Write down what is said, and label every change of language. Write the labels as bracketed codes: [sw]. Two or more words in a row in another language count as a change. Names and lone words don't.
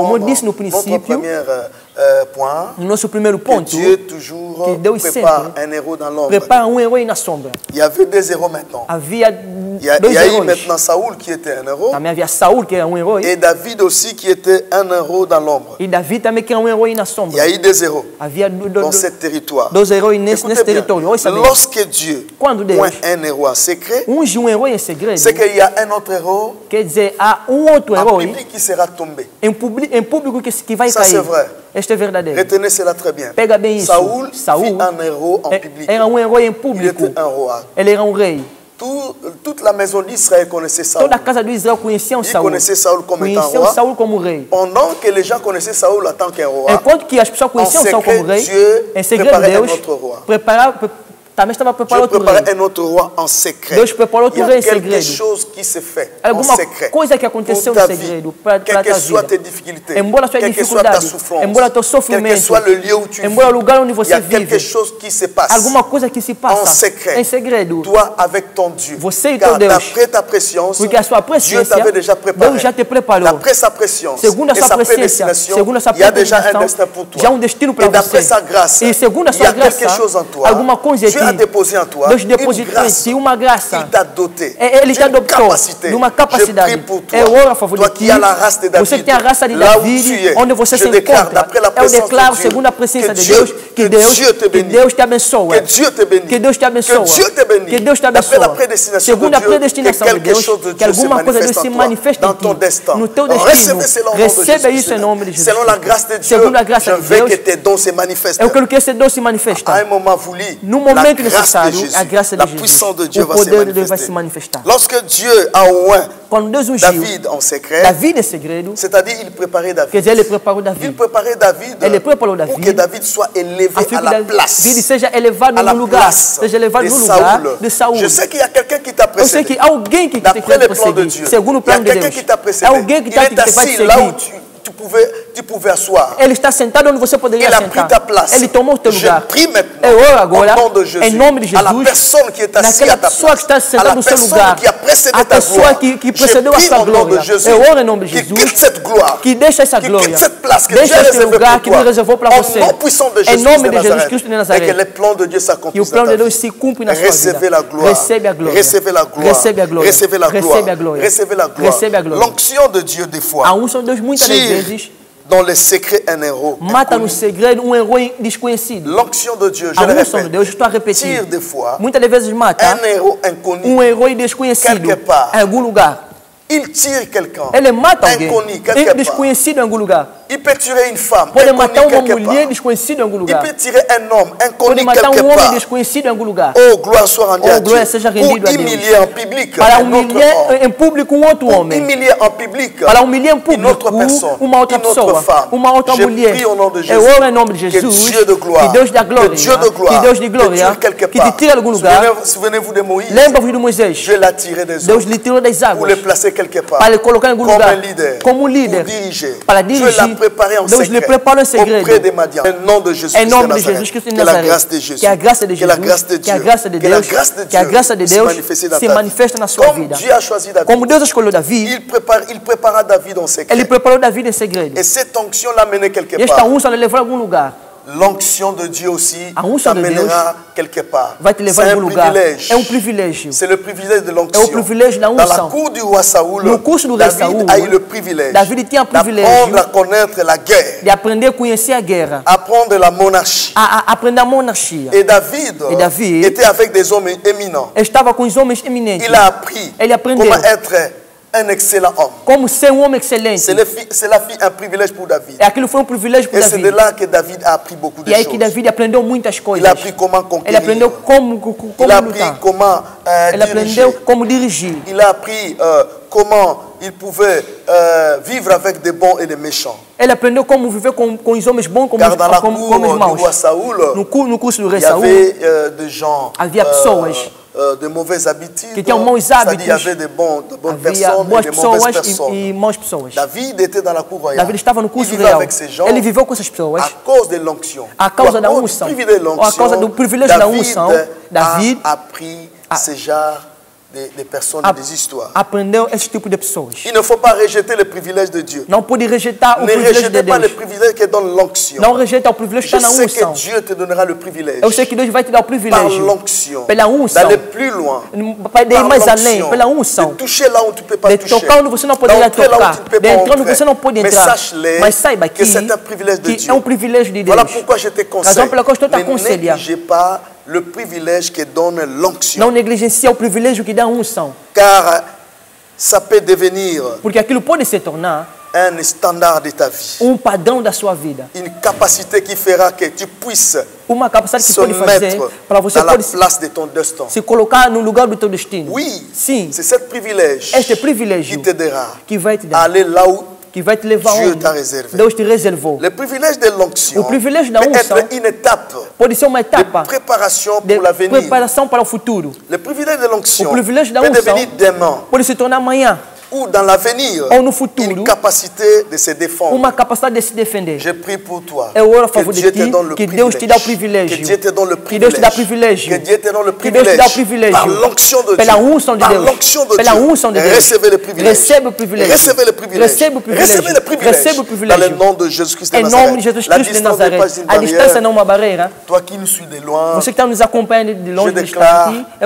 [pt] Como eu disse no [fr] notre [pt] princípio, [fr] premier point, [pt] No nosso primeiro que ponto, [fr] Dieu toujours [pt] que Deus [fr] prépare [pt] sempre [fr] un héros dans l'ombre. [pt] prepara herói na sombra. [fr] Il y avait deux héros maintenant. [pt] Havia [fr] Il y [pt] dois [fr] a eu [pt] heróis. [fr] maintenant Saül qui était un héros [pt] Também havia Saul, que era herói, [fr] et David aussi qui était un héros dans l'ombre. [pt] e Davi também que era herói na [fr] Il y [pt] sombra. [fr] a eu deux héros [pt] Havia [fr] dans ce territoire. [pt] dois heróis nesse [fr] Écoutez bien, [pt] território. Ouça bem. [fr] lorsque Dieu [pt] Quando Deus [fr] point un héros en secret, [pt] unge herói em segredo, [fr] c'est qu'il y a un autre héros [pt] quer dizer, há outro [fr] en [pt] herói [fr] public qui sera tombé. [pt] em público que vai [fr] Ça, [pt] cair. [fr] c'est vrai. [pt] Este é verdadeiro. [fr] Retenez cela très bien. [pt] Pega bem isso. [fr] Saül [pt] Saul [fr] fut un héros en public. [pt] era herói em [fr] Il [pt] público. [fr] était un roi. [pt] Ele era rei. [fr] Toute la maison d'Israël connaissait Saül. [pt] Toda a casa de Israel conhecia [fr] Ils [pt] Saul. [fr] connaissaient Saül comme étant [pt] Conheciam [fr] roi. [pt] Saul como rei. [fr] Pendant que les gens connaissaient Saül en tant qu'un roi, [pt] Enquanto que as pessoas conheciam Saul como rei, [fr] Dieu [pt] em segredo [fr] préparait un [pt] Deus [fr] autre roi. [pt] também estava [fr] Dieu [pt] preparando outro [fr] préparait [pt] rei. [fr] un autre roi en secret. [pt] Deus preparou outro [fr] Il y [pt] rei [fr] a [pt] em [fr] quelque [pt] segredo. [fr] chose qui se fait en [pt] Alguma [fr] secret. [pt] coisa que aconteceu [fr] Pour [pt] no [fr] ta vie, [pt] segredo para [fr] quelles que [pt] tua [fr] soient [pt] vida. [fr] tes difficultés, [pt] Embora a sua [fr] quelle que soit ta [pt] dificuldade, [fr] souffrance, [pt] embora teu [fr] quel que [pt] sofrimento, [fr] soit le lieu où tu [pt] embora o [fr] vis, [pt] lugar onde [fr] il y [pt] você [fr] a quelque [pt] vive, [fr] chose qui se passe [pt] alguma coisa que se [fr] en [pt] passa [fr] secret. [pt] em segredo. [fr] Toi avec ton Dieu. [pt] Você e [fr] Car [pt] teu Deus. [fr] d'après ta préscience, [pt] Porque a sua [fr] Dieu [pt] presciência, [fr] t'avait déjà préparé. [pt] Deus já te preparou. [fr] D'après sa préscience [pt] Segundo a [fr] et [pt] sua [fr] sa [pt] presciência, [fr] prédestination, [pt] segundo a sua [fr] il y a déjà un [pt] predestinação, [fr] destin pour toi. [pt] já destino para [fr] Et d'après [pt] você. [fr] sa grâce, [pt] E segundo a [fr] il y [pt] sua [fr] a quelque [pt] graça, [fr] chose en toi. [pt] alguma coisa em [fr] Dieu a [pt] ti. [fr] déposé en toi [pt] Deus [fr] une [pt] depositou em [fr] grâce. [pt] ti uma graça. [fr] Il t'a doté [pt] Ele te [fr] d'une [pt] adoptou [fr] capacité. [pt] numa [fr] Je [pt] capacidade. [fr] prie pour toi. [pt] Eu oro a favor [fr] Toi [pt] de [fr] qui [pt] ti. [fr] as la race de David. [pt] Você que tem a raça de [fr] Là où tu [pt] David, [fr] es, [pt] onde você [fr] je [pt] se [fr] déclare, [pt] encontra. [fr] d'après la [pt] Eu [fr] présence [pt] declaro, [fr] de Dieu, [pt] segundo a presença de [fr] que [pt] Deus, [fr] Dieu te [pt] que [fr] bénisse. [pt] Deus te abençoe. [fr] Que Dieu te bénisse. [pt] Que Deus te abençoe. [fr] Que Dieu te bénisse. [pt] Que Deus te [fr] D'après [pt] abençoe. [fr] la prédestination [pt] Segundo [fr] de [pt] a [fr] Dieu, [pt] predestinação [fr] que [pt] de [fr] quelque [pt] Deus, [fr] chose de [pt] que [fr] Dieu se [pt] alguma coisa de Deus [fr] manifeste [pt] se [fr] en toi, [pt] manifeste [fr] dans [pt] em [fr] ton [pt] ti, [fr] destin. [pt] no teu destino. [fr] Recevez cela au nom de [pt] Receba [fr] Jésus. [pt] isso em nome de Jesus. [fr] Selon la grâce de Dieu, [pt] Segundo a graça [fr] je [pt] de [fr] veux [pt] Deus, [fr] que tes dons se manifestent. [pt] eu quero que esse Deus se [fr] À [pt] manifeste. [fr] un moment voulu, [pt] No [fr] la [pt] momento [fr] grâce de [pt] necessário, [fr] Jésus, [pt] a graça de [fr] la [pt] Jesus, [fr] puissance de Dieu [pt] o [fr] va se [pt] poder de Deus vai se [fr] manifester. [pt] manifestar. [fr] Lorsque Dieu a oint [pt] Quando Deus ungiu [fr] David en secret, [pt] David em segredo, [fr] c'est-à-dire il préparait [pt] quer [fr] David. [pt] dizer, ele preparou [fr] Il [pt] David. [fr] préparait David [pt] Ele preparou [fr] pour [pt] David [fr] que David soit élevé [pt] a fim [fr] à [pt] que [fr] la place. [pt] David seja elevado [fr] À la [pt] no lugar, [fr] place [pt] seja elevado [fr] de [pt] no lugar de [fr] Saul. [pt] Saul. [fr] Je sais qu'il y a quelqu'un qui t'a [pt] Eu sei [fr] précédé. [pt] que alguém que te [fr] D'après [pt] quer [fr] le plan de [pt] perseguir, [fr] Dieu, [pt] segundo o [fr] il y a [pt] plano de [fr] quelqu'un [pt] Deus. [fr] qui t'a [pt] É [fr] précédé. [pt] alguém que [fr] Il [pt] está [fr] est [pt] te [fr] assis [pt] perseguir. [fr] là où tu pouvais asseoir. [pt] Ele está sentado onde você poderia [fr] Il a pris [pt] sentar. [fr] ta place. [pt] Ele tomou o teu [fr] Je [pt] lugar. [fr] prie maintenant, [pt] Eu oro agora, [fr] au nom de Jésus, [pt] em nome de [fr] à la [pt] Jesus, [fr] personne qui est assise [pt] naquela [fr] à ta [pt] pessoa que está [fr] place, à [pt] sentada [fr] la [pt] no seu [fr] personne [pt] lugar, [fr] qui a précédé [pt] a [fr] ta [pt] pessoa [fr] gloire. [pt] que [fr] Je [pt] precedeu a [fr] prie [pt] sua [fr] au nom de [pt] glória. [fr] Jésus, [pt] Eu oro em nome de [fr] qui [pt] Jesus, [fr] quitte cette gloire, [pt] que deixa essa [fr] qui [pt] glória, [fr] quitte cette place que Dieu [pt] deixa [fr] a [pt] esse [fr] réservée [pt] lugar [fr] pour [pt] que [fr] toi, [pt] Deus reservou para [fr] au [pt] você, [fr] nom puissant de [pt] em [fr] Jésus [pt] nome [fr] de [pt] de Jesus [fr] Nazareth, [pt] Cristo de [fr] et que [pt] Nazaré, [fr] les plans de Dieu [pt] que o [fr] s'accomplissent dans [pt] plano [fr] ta [pt] de Deus [fr] vie. [pt] se cumpre na sua vida. [fr] Recevez la gloire. [pt] Recebe a glória. [fr] Recevez la gloire. [pt] Recebe a glória. [fr] Recevez la gloire. [pt] Recebe a glória. [fr] Recevez la gloire. [pt] Recebe a glória. [fr] L'onction de Dieu des fois [pt] A unção de Deus muitas das [fr] tire [pt] vezes [fr] dans les secrets un héros. [pt] mata no [fr] inconnu. [pt] segredo herói desconhecido. [fr] L'onction de Dieu, je [pt] A [fr] le [pt] unção de [fr] répète, [pt] Deus, estou a repetir, [fr] tire des fois [pt] muitas das vezes mata [fr] un héros inconnu. [pt] herói desconhecido [fr] Quelque part. [pt] em algum lugar. [fr] Il tire quelqu'un [pt] Ele mata alguém [fr] inconnu quelque part. [pt] desconhecido em algum lugar. [fr] Il peut tirer une femme [pt] Pode matar [fr] inconnue [pt] uma [fr] quelque [pt] mulher [fr] part. [pt] desconhecida em algum [fr] Il [pt] lugar. [fr] peut tirer un homme [pt] Pode [fr] inconnu [pt] matar [fr] quelque [pt] homem [fr] part. [pt] desconhecido em algum lugar. [fr] Oh, gloire soit rendue [pt] Oh, [fr] à Dieu. [pt] glória seja rendido [fr] Pour [pt] a Deus. [fr] humilier en public [pt] Para [fr] un autre [pt] humilhar [fr] homme. [pt] em público outro [fr] Pour [pt] homem. [fr] humilier en public [pt] Para humilhar em [fr] une autre [pt] público [fr] personne, [pt] uma outra [fr] une autre [pt] pessoa, [fr] femme. [pt] uma outra [fr] Je [pt] mulher. [fr] prie au nom de [pt] Eu [fr] Jésus. [pt] oro em nome de [fr] Que [pt] Jesus. [fr] Dieu de gloire, [pt] Que Deus da glória, [fr] que Dieu de gloire, [pt] que Deus de [fr] te [pt] glória, [fr] tire quelque [pt] que [fr] part. [pt] te tire de algum lugar. [fr] Souvenez-vous de Moïse. [pt] Lembra-vos de Moisés. [fr] Dieu l'a tiré des [pt] Deus [fr] eaux [pt] lhe tirou das [fr] pour [pt] águas [fr] le placer quelque part. [pt] para lhe colocar em algum [fr] Comme [pt] lugar [fr] un leader, [pt] como líder [fr] pour diriger. [pt] para [fr] Dieu l'a [pt] dirigir. [fr] préparé en [pt] Deus lhe [fr] secret [pt] preparou em segredo. [fr] auprès des Madians. Au nom de Jésus [pt] Em [fr] Christ de [pt] nome de [fr] Nazareth. [pt] Jesus Cristo de [fr] Que la [pt] Nazaré. [fr] grâce de Jésus, [pt] Que a graça de [fr] que la [pt] Jesus, [fr] grâce de [pt] que a [fr] Dieu, [pt] graça de [fr] que la [pt] Deus, [fr] grâce de [pt] que a graça de [fr] Dieu [pt] Deus [fr] se [pt] se manifeste na sua [fr] Comme [pt] vida. [fr] Dieu a choisi David, [pt] Como Deus escolheu Davi, [fr] il prépara David en secret. [pt] ele preparou Davi em segredo. [fr] Et cette onction l'a mené quelque [pt] E esta [fr] part. [pt] unção lhe levou a algum lugar. [fr] L'onction de Dieu aussi [pt] A unção de [fr] t'amènera quelque part. [pt] Vai te levar [fr] C'est [pt] a [fr] un [pt] algum lugar. [fr] privilège. [pt] É um privilégio. [fr] C'est le privilège de [pt] É [fr] l'onction. [pt] o privilégio da [fr] Dans la [pt] unção. [fr] cour du roi Saoul, [pt] No curso do rei [fr] David [pt] Saul, [fr] a eu le privilège [pt] David tinha privilégio [fr] d'apprendre à connaître la guerre, [pt] de aprender a conhecer a guerra, [fr] apprendre la monarchie. [pt] a aprender a monarquia. [fr] Et David était avec des hommes éminents. [pt] Estava com os homens eminentes. [fr] Il a appris [pt] Ele aprendeu [fr] comment être un excellent homme. [pt] como ser um homem excelente. [fr] Cela fut un privilège pour David. [pt] E aquilo foi um privilégio para [fr] Et c'est de [pt] Davi. [fr] là que David a appris beaucoup de [pt] E aí que [fr] choses. [pt] Davi aprendeu muitas coisas. [fr] Il a appris comment [pt] Ele [fr] conquérir. [pt] aprendeu como [fr] Il a appris [pt] lutar. [fr] comment [pt] Ele aprendeu [fr] diriger. [pt] como dirigir. [fr] Il a appris comment il pouvait vivre avec des bons et des méchants. [pt] Ele aprendeu como viver com os homens bons como [fr] Car dans la [pt] como [fr] cour [pt] os [fr] du [pt] maus. [fr] roi Saoul, [pt] No curso do rei [fr] il y [pt] Saul, [fr] avait des gens [pt] havia pessoas [fr] de mauvaises habitudes. [pt] que tinham maus [fr] C'est-à-dire, [pt] hábitos. [fr] il y avait de bonnes [pt] havia [fr] personnes [pt] boas [fr] et de mauvaises [pt] pessoas [fr] personnes. [pt] e maus pessoas. [fr] David était dans la cour royale. [pt] Davi estava no [fr] Il [pt] curso [fr] vivait [pt] real. [fr] avec ces gens [pt] Ele viveu com essas pessoas [fr] à cause de l'onction. [pt] a causa da [fr] Ou à cause [pt] unção. [fr] du privilège de [pt] Ou a causa do privilégio da unção. [fr] David a appris ce genre de personnes et des histoires. [pt] aprendeu esse tipo de pessoas. [fr] Il ne faut pas rejeter le privilège de Dieu. [pt] Não pode rejeitar o [fr] Ne [pt] privilégio de [fr] rejetez pas le [pt] Deus. [fr] privilège que donne l'onction. [pt] Não rejeita o privilégio que [fr] Je [pt] está na [fr] sais que [pt] unção. [fr] Dieu te donnera le privilège [pt] Eu sei que Deus vai te dar o [fr] par [pt] privilégio [fr] l'onction [pt] pela unção, [fr] d'aller plus loin. [pt] para ir [fr] Par [pt] mais além, [fr] l'onction, [pt] pela unção, [fr] de toucher là où tu ne peux pas [pt] de [fr] toucher. [pt] tocar onde você não poderia [fr] D'entrer là où [pt] tocar, [fr] tu ne peux [pt] de [fr] pas [pt] entrar onde [fr] entrer. [pt] você não pode [fr] Mais [pt] entrar. [fr] sache-le [pt] Mas saiba [fr] que c'est un privilège de [pt] que [fr] Dieu. [pt] é um privilégio de Deus. [fr] Voilà pourquoi je te conseille. [pt] Razão pela qual estou te [fr] Ne [pt] aconselhando. [fr] négligez pas le privilège que donne l'onction. [pt] Não negligencia o privilégio que dá a unção, [fr] Car ça peut devenir [pt] porque aquilo pode se tornar [fr] un standard de ta vie. [pt] padrão da sua vida. [fr] Une capacité qui fera que tu puisses [pt] Uma capacidade que [fr] se [pt] pode fazer [fr] mettre [pt] para você [fr] dans la [pt] pode [fr] place de ton destin. [pt] se colocar no lugar do teu destino. [fr] Oui, [pt] Sim, [fr] c'est ce privilège [pt] este [fr] qui [pt] privilégio [fr] t'aidera [pt] que vai te [fr] à [pt] dar, [fr] aller là où [pt] que vai te levar [fr] Dieu [pt] onde [fr] t'a réservé. [pt] Deus te reservou. [fr] Le privilège de l'onction [pt] O privilégio da [fr] peut [pt] unção [fr] être une étape [pt] pode ser uma [fr] de [pt] etapa [fr] préparation [pt] de [fr] pour l'avenir. [pt] preparação para o futuro. [fr] Le privilège de l'onction [pt] O privilégio da [fr] peut [pt] unção [fr] devenir demain [pt] pode se tornar amanhã [fr] ou dans l'avenir [pt] ou no futuro [fr] une capacité de se défendre. [pt] uma capacidade de se defender. [fr] Je prie pour toi. [pt] Eu oro a [fr] Que [pt] favor de [fr] Dieu te [pt] ti, [fr] donne le [pt] que Deus te dá o privilégio. [fr] Que Dieu te donne le [pt] Que Deus te dá [fr] privilège. [pt] privilégio. [fr] Que Dieu te donne le [pt] Que Deus te dá o [fr] privilège. [pt] privilégio. [fr] Par l'onction de Dieu. [pt] Pela unção de [fr] Par [pt] Deus. [fr] l'onction de [pt] Pela [fr] Dieu. [pt] unção de Deus. [fr] Recevez le privilège. [pt] Recebe o privilégio. [fr] Recevez le privilège. [pt] Recebe o privilégio. [fr] Recevez le privilège. [pt] Recebe o [fr] Dans [pt] privilégio. [fr] le nom de Jésus-Christ de [pt] Em [fr] Nazareth. [pt] nome de Jesus [fr] La [pt] Cristo de [fr] distance n'est [pt] Nazaré. [fr] pas une [pt] A distância [fr] barrière. [pt] não é uma barreira. [fr] Toi qui nous suis de loin, [pt] Você que está nos acompanhando de longe, [fr] je [pt] de [fr] déclare [pt] distante, eu